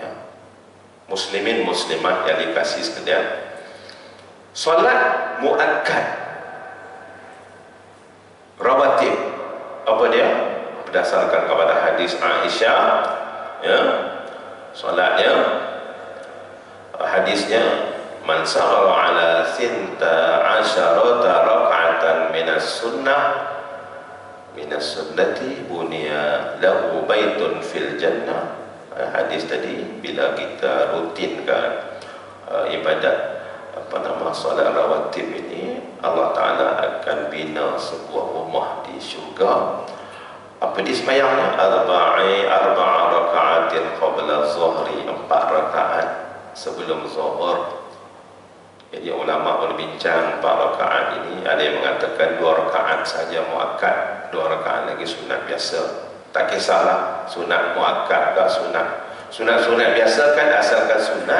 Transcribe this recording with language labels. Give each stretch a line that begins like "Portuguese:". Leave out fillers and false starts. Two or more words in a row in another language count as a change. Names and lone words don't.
Malay: Muslimin muslimat yang dikasih sekalian, solat muakkad rawatib, apa dia? Berdasarkan kepada hadis Aisyah ya, solatnya, hadisnya,
Arabic: من ثابر على ثنتي عشرة ركعة من السنة بني له بيت في الجنة.
Malay: Hadis tadi, bila kita rutinkan ibadat solat rawatib ini, Allah Ta'ala akan bina sebuah rumah di syurga. Apa di semayangnya?
Arabic: أربع ركعات قبل الظهر,
Malay: 4 rakaat sebelum zuhur. Jadi ulama berbincang 4 rakaat ini, ada yang mengatakan 2 rakaat saja muakkad, 2 rakaat lagi sunat biasa. Tak kisahlah sunat muakkad ke sunat biasa kan, asalkan sunat.